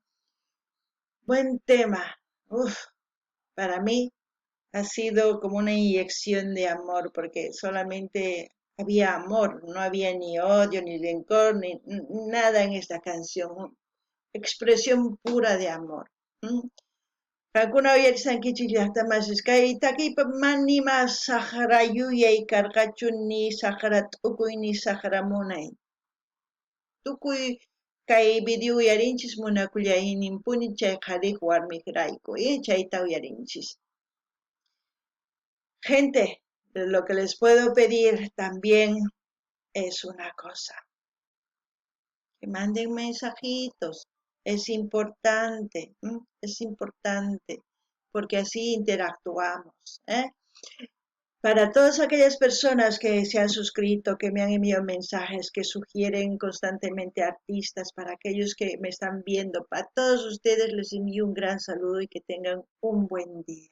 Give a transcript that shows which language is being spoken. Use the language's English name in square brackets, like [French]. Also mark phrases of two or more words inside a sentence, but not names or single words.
[Spanish] Buen tema. Para mí ha sido como una inyección de amor, porque solamente había amor, no había ni odio, ni rencor, ni nada en esta canción. Expresión pura de amor. [Quechua] Kankuna uyarisankichis llaqtamasis kay takipa manima saqra yuyay karqachu, ni saqra t'ukuy, ni saqra munay. Tukuy kay video uyarinchis munakullayninpuni chay qhariq warmikrayku, chayta uyarinchis. [Spanish] Gente, lo que les puedo pedir también es una cosa, que manden mensajitos, es importante, porque así interactuamos, Para todas aquellas personas que se han suscrito, que me han enviado mensajes, que sugieren constantemente artistas, para aquellos que me están viendo, para todos ustedes les envío un gran saludo y que tengan un buen día.